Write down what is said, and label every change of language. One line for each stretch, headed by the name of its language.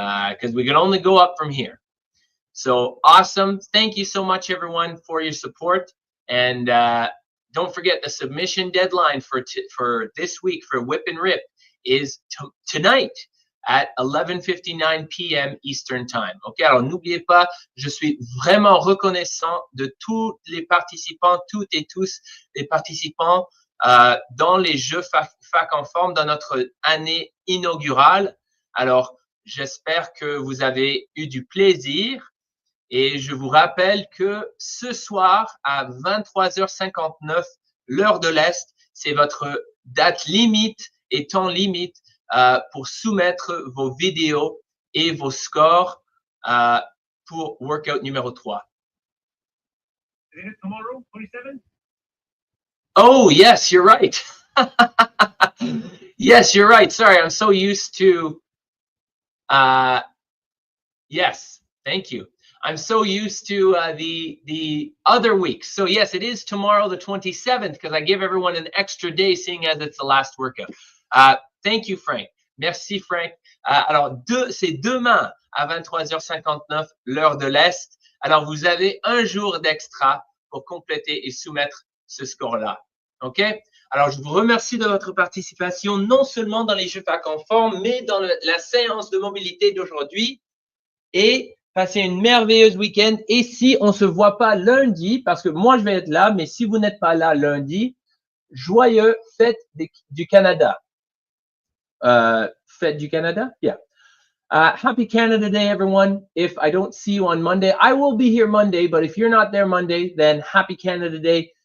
English: Because we can only go up from here. So awesome. Thank you so much, everyone, for your support. And don't forget the submission deadline for this week for Whip and Rip is tonight at 11:59 p.m. Eastern Time.
French: OK, alors n'oubliez pas, je suis vraiment reconnaissant de tous les participants, toutes et tous les participants dans les Jeux fac en forme dans notre année inaugurale. Alors, j'espère que vous avez eu du plaisir et je vous rappelle que ce soir à 23h59, l'heure de l'Est, c'est votre date limite et temps limite pour soumettre vos vidéos et vos scores pour workout numéro 3.
English: Is it tomorrow, 27? Oh, yes, you're right. Yes, you're right. Sorry, I'm so used to yes, thank you. I'm so used to the other weeks. So yes, it is tomorrow, the 27th, because I give everyone an extra day, seeing as it's the last workout. Thank you, Frank.
French: Merci, Frank. Alors, c'est demain à 23h59, l'heure de l'Est. Alors, vous avez un jour d'extra pour compléter et soumettre ce score-là. OK? Alors, je vous remercie de votre participation, non seulement dans les Jeux fac en forme, mais dans la séance de mobilité d'aujourd'hui. Et passez une merveilleuse week-end. Et si on ne se voit pas lundi, parce que moi, je vais être là, mais si vous n'êtes pas là lundi, joyeux fête du Canada. Fête du Canada? Yeah.
English: Happy Canada Day, everyone. If I don't see you on Monday, I will be here Monday, but if you're not there Monday, then happy Canada Day.